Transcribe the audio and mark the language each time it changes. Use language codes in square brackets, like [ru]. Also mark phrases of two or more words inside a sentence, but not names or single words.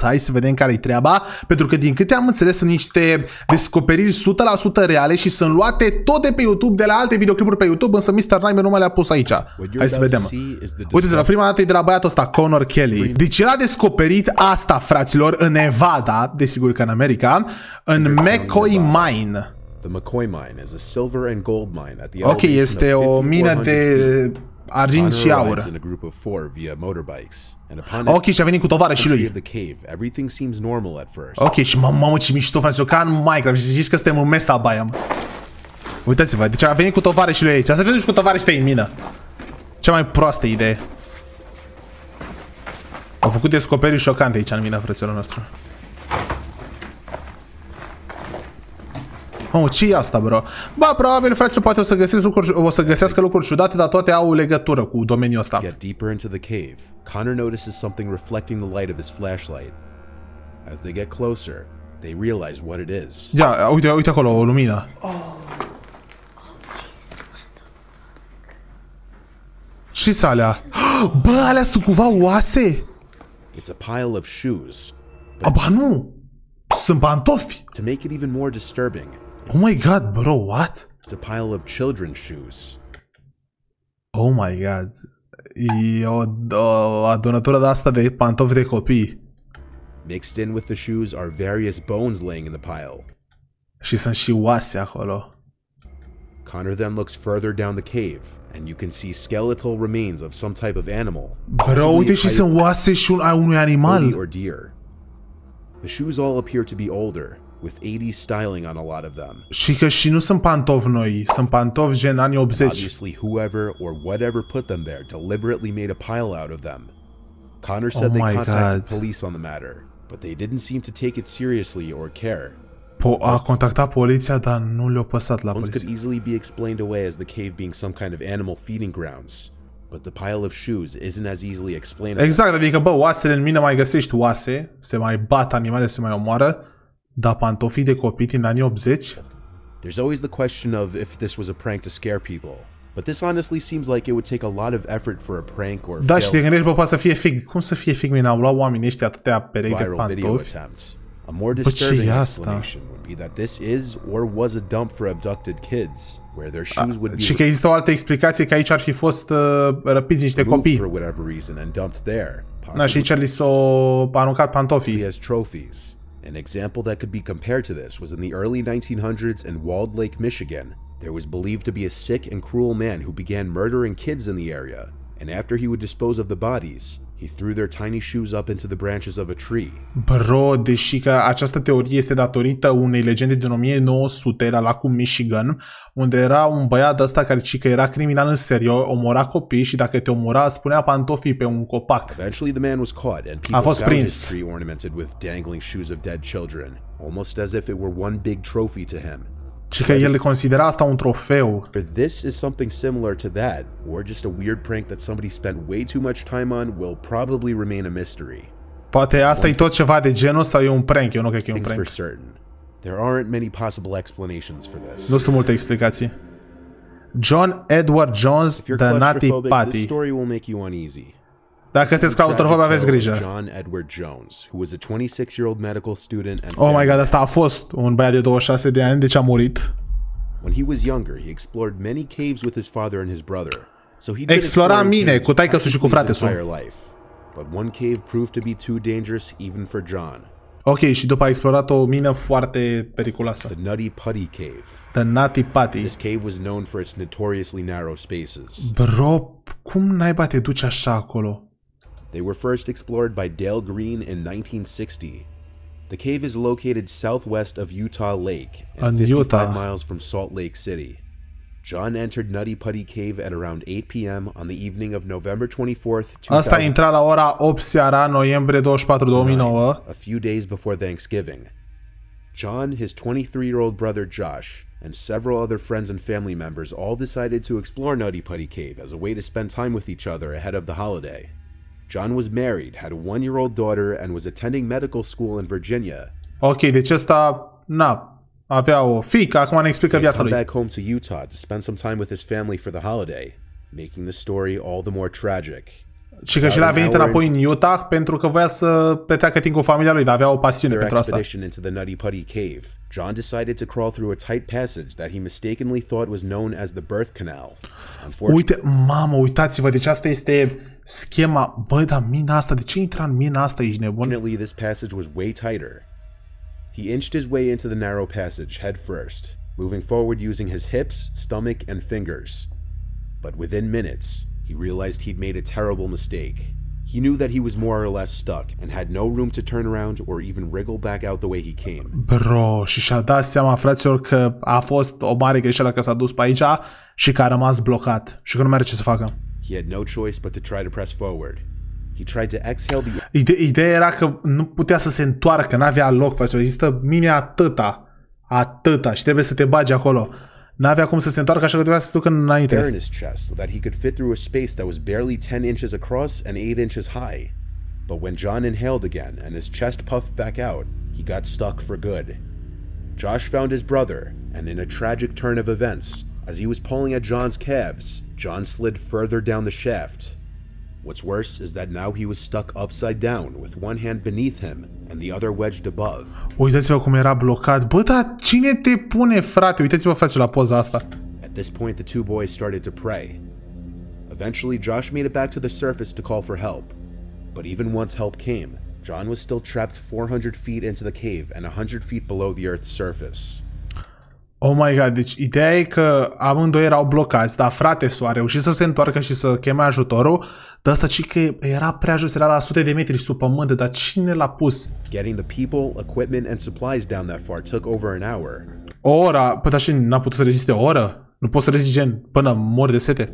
[ro] Hai să vedem care-i treaba, pentru că din câte am înțeles sunt niște descoperiri 100% reale și sunt luate tot de pe YouTube, de la alte videoclipuri pe YouTube, însă Mr. Nightmare nu mai le-a pus aici. Hai să vedem. Uite-vă, prima dată e de la băiatul ăsta, Connor Kelly. Deci el a descoperit asta, fraților, în Nevada, desigur că în America, în McCoy Mine. [en] The McCoy mine is a silver and gold mine at the [ro] ok, este o mină de argint și aur. Ok, și a venit cu tovarășii lui. Ok, și mamă ce mișto, fraților, ca în Minecraft. Știți că suntem în mesa baia. Uitați-vă, deci a venit cu tovarășii lui aici. Asta vedeți cu tovarășii tăi în mină. Cea mai proastă idee. Au făcut descoperiri șocante aici în mină, frăților nostru. Mamă, ce e asta, bro? Ba, probabil, frate, poate o să găsească lucruri ciudate, dar toate au legătură cu domeniul ăsta. [en] Get deeper into the cave. Connor notices something reflecting the light of his flashlight. As they get closer, they realize what it is. [ro] Ia, uite acolo, o lumină. Ce-s alea? Bă, alea sunt cumva oase? [en] It's a pile of shoes. [ro] Aba, nu! Sunt pantofi! [en] To make it even more disturbing. Oh my god, bro, what? It's a pile of children's shoes. Oh my god. [ro] E o adunătură de asta de pantofi de copii. [en] Mixed in with the shoes are various bones laying in the pile. [ro] Și sunt și oase acolo. [en] Connor then looks further down the cave and you can see skeletal remains of some type of animal. [ro] Bro, uite și sunt oase și unui animal. [en] Or deer. The shoes all appear to be older, with 80s styling on a lot of them. [ro] Și că și nu sunt pantofi noi, sunt pantofi gen anii 80. [en] Obviously, whoever or whatever put them there deliberately made a pile out of them. Connor said they contacted police on the matter, but they didn't seem to take it seriously or care. [ro] A contactat poliția, dar nu le-a păsat la poliție. [en] Could easily be explained away as the cave being some kind of animal feeding grounds. But the pile of shoes isn't as easily explainable. [ro] Exact, adică bă, oasele în mină mai găsești oase, se mai bat animale, se mai omoară, dar pantofii de copii din anii 80? [en] There's always the question of if this was a prank to scare people. But this honestly seems like it would take a lot of effort for a prank or [ro] da, și te gândești, bă, poate să fie fake. Cum să fie fake, mine? Au luat oamenii ăștia atâtea perechi de pantofi? [en] A more disturbing explanation would be that this is or was a dump for abducted kids, where their shoes would be. [ro] Și că există o altă explicație că aici ar fi fost răpiți niște copii. [en] For whatever reason and dumped there. [ro] Da, și aici li s-au aruncat pantofii. [en] As trophies. An example that could be compared to this was in the early 1900s in Walled Lake, Michigan. There was believed to be a sick and cruel man who began murdering kids in the area, and after he would dispose of the bodies, he threw their tiny shoes up into the branches of a tree. [ro] Bro, deși că această teorie este datorită unei legende din 1900 la lacul Michigan, unde era un băiat ăsta care zice că era criminal în serie, omora copii și dacă te omora, spunea pantofii pe un copac. [en] Eventually the man was caught and people found his tree ornamented with dangling shoes of dead children, almost as if it were one big trophy to him. [ro] Și că el considera asta un trofeu. [en] This is something similar to that, or just a weird prank that somebody spent way too much time on will probably remain a mystery. [ro] Poate asta e tot ceva de genul sau e un prank, eu nu cred că e un prank. [en] There aren't many possible explanations for this. [ro] Nu sunt multe explicații. [en] John Edward Jones, The Nutty Patty. This story will make you uneasy. [ro] Dacă sunteți claustrofobi, aveți grijă. [en] John Edward Jones, who was a 26-year-old medical student and oh my god, [ro] asta a fost un băiat de 26 de ani, deci a murit. [en] When he was younger, he explored many caves with his father and his brother. So he [ro] explora mine cu taică-su și cu frate-su. [en] But one cave proved to be too dangerous even for John. [ro] Ok, și după a explorat o mină foarte periculoasă. [en] The Nutty Putty Cave. The Nutty Putty. This cave was known for its notoriously narrow spaces. [ro] Bro, cum naiba te duci așa acolo? [en] They were first explored by Dale Green in 1960. The cave is located southwest of Utah Lake and 55 miles from Salt Lake City. John entered Nutty Putty Cave at around 8 p.m. on the evening of November 24th, 2000. [ro] Asta a intrat la ora 8 seara, noiembrie 24, 2009. [en] A few days before Thanksgiving. John, his 23-year-old brother Josh, and several other friends and family members all decided to explore Nutty Putty Cave as a way to spend time with each other ahead of the holiday. John was married, had a 1-year-old daughter, and was attending medical school in Virginia. [ro] Ok, deci ăsta, na, avea o fiică, acum ne explică viața lui. [en] Back home to Utah to spend some time with his family for the holiday, making the story all the more tragic. [ro] Și că și el a venit înapoi în Utah pentru că voia să petreacă timp cu familia lui, dar avea o pasiune pentru asta. [en] Into the Nutty Putty cave, John decided to crawl through a tight passage that he mistakenly thought was known as the birth canal. [ro] Uite, mamă, uitați-vă, deci asta este schema. Băi, dar mina asta, de ce intra în mina asta, ești nebun? [en] Unfortunately, this passage was way tighter. He inched his way into the narrow passage head first, moving forward using his hips, stomach, and fingers. But within minutes, he realized he'd made a terrible mistake. He knew that he was more or less stuck and had no room to turn around or even wriggle back out the way he came. [ro] Bro, și-a dat seama, fraților, că a fost o mare greșeală că s-a dus pe aici și că a rămas blocat și că nu mai are ce să facă. [en] He had no choice but to try to press forward. He tried to exhale the... [ro] Ideea era că nu putea să se întoarcă, n-avea loc, fraților. Există mine atâta și trebuie să te bagi acolo. N-avea cum să se întoarcă, așa că trebuia să se ducă înainte. [en] In his chest so that he could fit through a space that was barely 10 inches across and 8 inches high. But when John inhaled again and his chest puffed back out, he got stuck for good. Josh found his brother, and in a tragic turn of events, as he was pulling at John's calves, John slid further down the shaft. What's worse is that now he was stuck upside down with one hand beneath him and the other wedged above. [ro] Uitați-vă cum era blocat. Bă, dar cine te pune, frate? Uitați-vă, frate, la poza asta. [en] At this point, the two boys started to pray. Eventually, Josh made it back to the surface to call for help. But even once help came, John was still trapped 400 feet into the cave and 100 feet below the Earth's surface. Oh my god, [ro] deci ideea e că amândoi erau blocați, dar frate a reușit să se întoarcă și să cheme ajutorul, dar asta ci că era prea jos, era la sute de metri sub pământ, dar cine l-a pus? [en] Getting the people, equipment and supplies down that far took over an hour. [ro] O oră? Păi, dar și n-a putut să reziste o oră? Nu poți să rezisti gen până mori de sete?